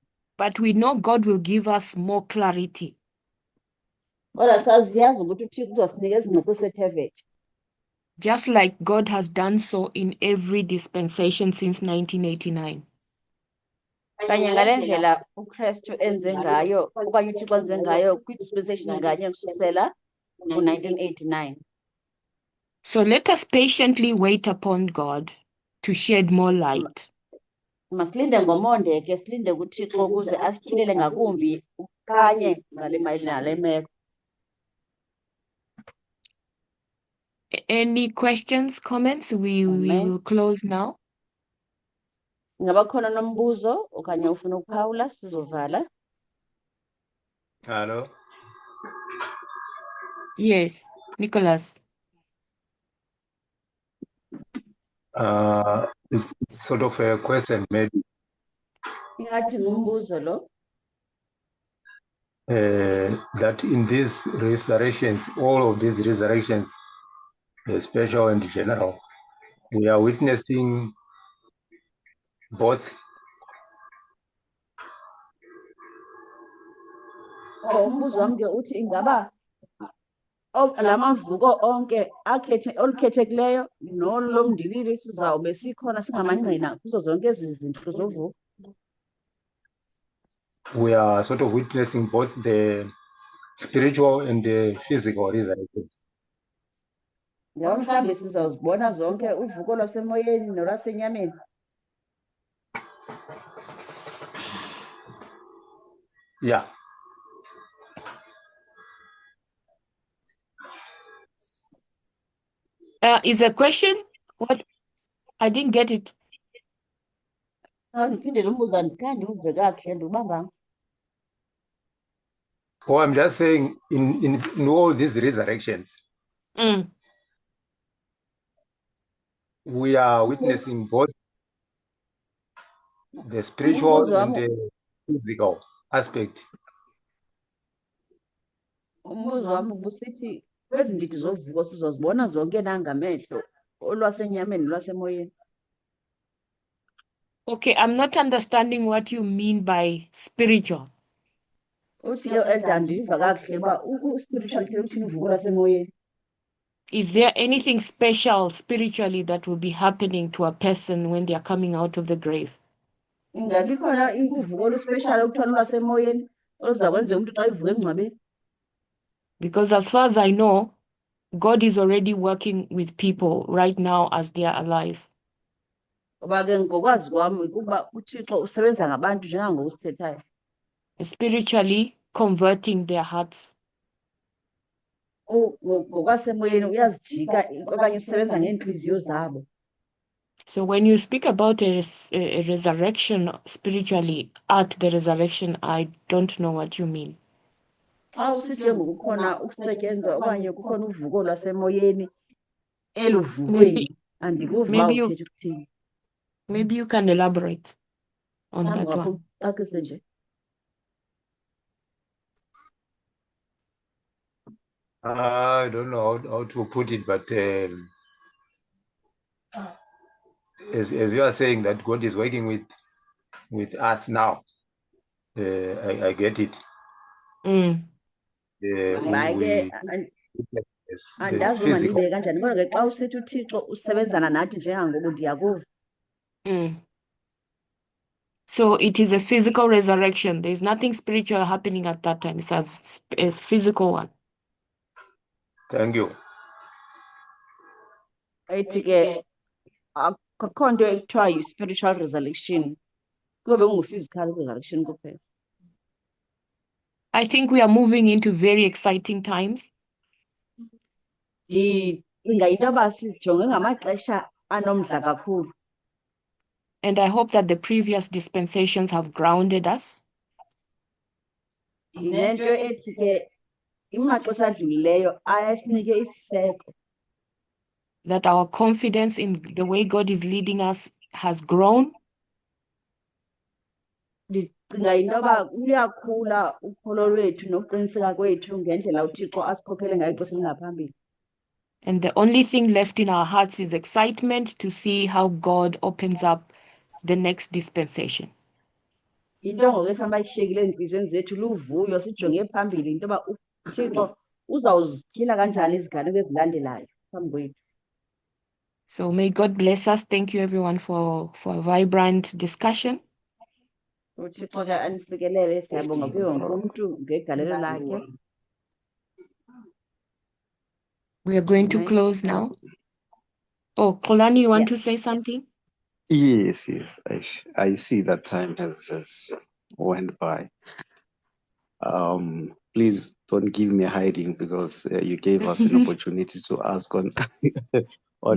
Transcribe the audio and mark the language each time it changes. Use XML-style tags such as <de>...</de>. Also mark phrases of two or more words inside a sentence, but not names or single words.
<en>But we know God will give us more clarity.</en> <xh>Kodwa saziyazi ukuthi uThixo uzosinikeza ingcebiso ethe vetshe.</xh> <en>Just like God has done so in every dispensation since 1989.</en> <xh>Kanye ngale ndlela uKristu enze ngayo okanye uThixo enze ngayo kwi-dispensation nganye kusukela ngo-1989.</xh> <en>So let us patiently wait upon God to shed more light.</en> <xh>Masilinde ngomonde ke silinde kuThixo ukuze asityhilele ngakumbi ukanye nale meko.</xh> <en>Any questions, comments? We Amen. will close now.</en> <xh>Ingaba khona nombuzo okanye ufuna ukuphawula sizovala.</xh> <en>Hello. Yes, Nicholas. It's sort of a question, maybe.</en> <xh>Ingathi ngumbuzo lo.</xh> <en>That in these resurrections, all of these resurrections, special and general, we are witnessing both.</en> <xh>Umbuzo wami ke uthi ingaba lamavuko onke olukhethekileyo nolomndilili sizawube sikhona singamangqina kuzo zonke ezi zinto zovuko.</xh> <en>We are sort of witnessing both the spiritual and the physical resurrections.</en> <xh>Ngaba mhlawumbi sizawuzibona zonke uvuko lwasemoyeni nolwasenyameni.</xh> <en>Yeah. Is a question? What? I didn't get it.</en> <xh>Ndiphinde nombuzo andikhange ndiwuve kakuhle ndiwubambanga.</xh> <en>Oh, I'm just saying in all these resurrections, we are witnessing both the spiritual and the physical aspect.</en> <xh>Umbuzo wami ubusithi kwezi ndidi zovuko sizozibona zonke nangamehlo olwasenyameni nolwasemoyeni.</xh> <en>Okay, I'm not understanding what you mean by spiritual.</en> <xh>Uthi Elder ndiva kakuhle uba u-spiritual ke uthini uvuko lwasemoyeni.</xh> <en>Is there anything special spiritually that will be happening to a person when they are coming out of the grave?</en> <xh>Ingabe khona uvuko oluspecial okuthiwa lwasemoyeni oluza kwenza umuntu xa ivuka emngcwabeni.</xh> <en>Because as far as I know, God is already working with people right now as they are alive.</en> <xh>Ngoba ke ngokwazi kwami ukuba uThixo usebenza ngabantu njengangoku sithethayo.</xh> <en>Spiritually converting their hearts.</en> <xh>Ngokwasemoyeni uyazijika okanye usebenza ngeentliziyo zabo.</xh> <en>So when you speak about a resurrection spiritually at the resurrection, I don't know what you mean.</en> <xh>Xa usithi ngokukhona ukusetyenzwa okanye kukhona uvuko lwasemoyeni eluvukweni andikuva uba uthetha ukuthini.</xh> <en>Maybe you can elaborate on that one.</en> <xh>Ucacise nje.</xh> <en>I don't know how to put it, but as you are saying that God is working with us now, I get it.</en> <xh>Andazi uma ndibeke kanjani kodwa ke xa usithi uThixo usebenzana nathi njengangoku ndiyakuva.</xh> <en>So it is a physical resurrection. There is nothing spiritual happening at that time. It's a physical one. Thank you.</en> <xh>Ayithi ke akukho nto ekuthiwa yi-</xh> <en>spiritual resurrection.</en> <xh>Kube kungu-</xh> <en>physical resurrection</en> <xh>kuphela.</xh> <en>I think we are moving into very exciting times.</en> <xh>Ndicinga into yoba sijonge ngamaxesha anomdla kakhulu.</xh> <en>And I hope that the previous dispensations have grounded us.</en> <xh>Ndinento ethi ke imaxesha adlulileyo ayasinike isiseko.</xh> <en>That our confidence in the way God is leading us has grown.</en> <xh>Ndicinga into yoba luyakhula ukholo lwethu nokuqiniseka kwethu ngendlela uThixo asikhokhele ngayo ixesha elingaphambili.</xh> <en>And the only thing left in our hearts is excitement to see how God opens up the next dispensation.</en> <xh>into ngoku efana bayishiyekile ezintliziyweni zethu luvuyo sijonge phambili into yoba uThixo uzawuzityhila kanjani iziganeko ezilandelayo phambi kwethu.</xh> <en>So may God bless us. Thank you everyone for a vibrant discussion.</en> <xh>uThixo ke anisikelele, siyabonga kuye wonke umntu ngegalelo lakhe.</xh> <en>We are going to Amen. close now. Oh, Xolani, you want Yeah. to say something? Yes, I see that time has went by. Please don't give me hiding because you gave us an opportunity to ask on on</en>